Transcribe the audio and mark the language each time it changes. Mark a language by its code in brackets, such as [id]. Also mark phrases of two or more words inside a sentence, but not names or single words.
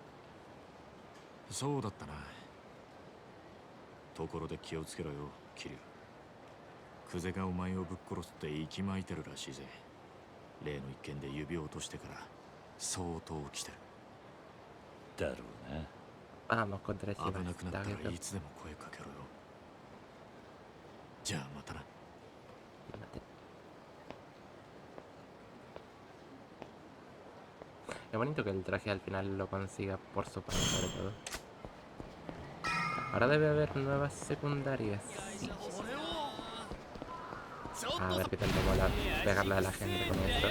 [ja] そうだったな。ところで気をつけろよ、桐生。久世がお前をぶっ殺すって息巻いてるらしいぜ。例の一件で指を落としてから相当来てる。だろうな。 [es] Vamos contra ese [ja] 危なくなったら [es] bastardo. [ja] いつでも声かけろよ。じゃあまたな。 [es] Mate. Es bonito que el traje al final lo consiga por su parte sobre todo. Ahora debe haber nuevas secundarias. Sí. A ver qué tal te mola pegarle a la gente con esto.